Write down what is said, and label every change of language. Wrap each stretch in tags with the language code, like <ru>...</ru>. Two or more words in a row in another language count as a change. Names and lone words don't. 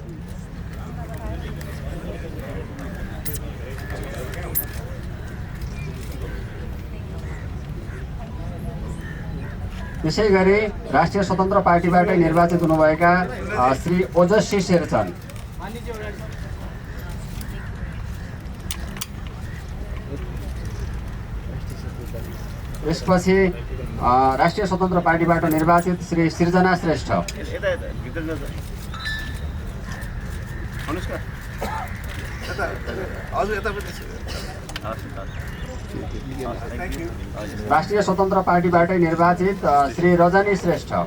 <ne>त्यसै गरी राष्ट्रिय स्वतन्त्र पार्टीबाट निर्वाचित हुनुभएका श्री ओजस्वी शेरचन, त्यसपछि राष्ट्रिय स्वतन्त्र पार्टीबाट निर्वाचित श्री सृजना श्रेष्ठ, राष्ट्रिय स्वतन्त्र पार्टीबाटै निर्वाचित श्री रजनी श्रेष्ठ,</ne>